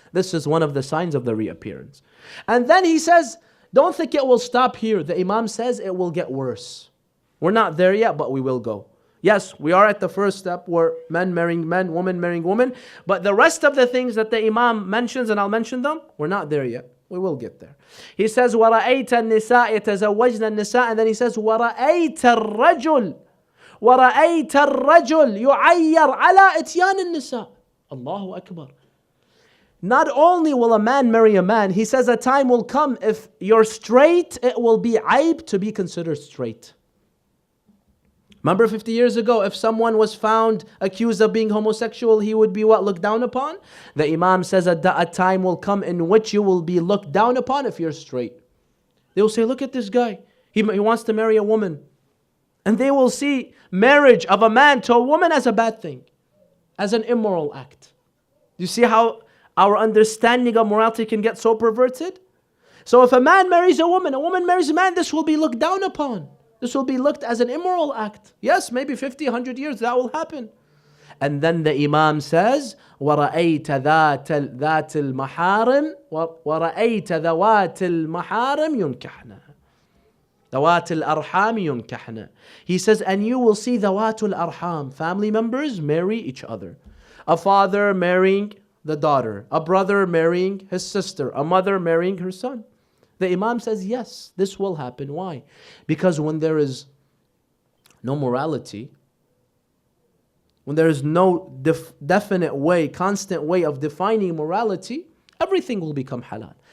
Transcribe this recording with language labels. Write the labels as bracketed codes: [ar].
[en] This is one of the signs of the reappearance. And then he says, don't think it will stop here. The Imam says it will get worse. We're not there yet, but we will go. Yes, we are at the first step where men marrying men, women marrying women. But the rest of the things that the Imam mentions, and I'll mention them, we're not there yet. We will get there. He says, [ar] وَرَأَيْتَ النِّسَاء يَتَزَوَّجْنَ النِّسَاء. [en] And then he says, [ar] وَرَأَيْتَ الرَّجُلِ يُعَيَّرْ عَلَىٰ إِتْيَانِ النِّسَاء. [en] Allahu Akbar. Not only will a man marry a man, he says a time will come if you're straight, it will be aib to be considered straight. Remember 50 years ago, if someone was found accused of being homosexual, he would be what? Looked down upon? The Imam says a time will come in which you will be looked down upon if you're straight. They will say, look at this guy. He wants to marry a woman. And they will see marriage of a man to a woman as a bad thing, as an immoral act. You see how our understanding of morality can get so perverted? So if a man marries a woman marries a man, this will be looked down upon. This will be looked as an immoral act. Yes, maybe 50, 100 years that will happen. And then the Imam says, [ar] وَرَأَيْتَ ذَاتَ الْمَحَارِمِ وَرَأَيْتَ ذَوَاتِ الْمَحَارِمِ يُنْكَحْنَ ذَوَاتِ الْأَرْحَامِ يُنْكَحْنَ. [en] He says, and you will see [ar] ذَوَاتُ الْأَرْحَامِ, [en] family members marry each other. A father marrying the daughter, a brother marrying his sister, a mother marrying her son. The Imam says, yes, this will happen. Why? Because when there is no morality, when there is no definite way, constant way of defining morality, everything will become halal.